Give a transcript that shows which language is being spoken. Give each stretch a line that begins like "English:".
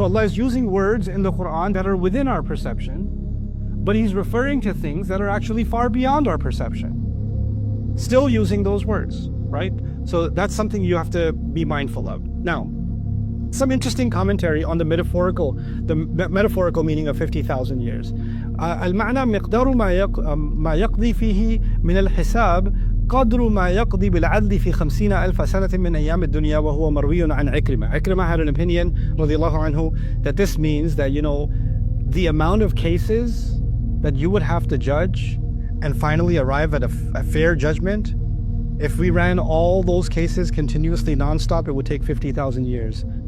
English: So Allah is using words in the Quran that are within our perception, but He's referring to things that are actually far beyond our perception. Still using those words, right? So that's something you have to be mindful of. Now, some interesting commentary on the metaphorical meaning of 50,000 years.
Arabic: المعنى مقدار ما يقضي فيه من الحساب قدر ما يقضي بالعدل في 50,000 سنة من أيام الدنيا وهو مروي عن عكرمة.
English: Ikrimah had an opinion,
Arabic: رضي الله عنه,
English: that this means that, you know, the amount of cases that you would have to judge and finally arrive at a fair judgment, if we ran all those cases continuously non-stop, it would take 50,000 years.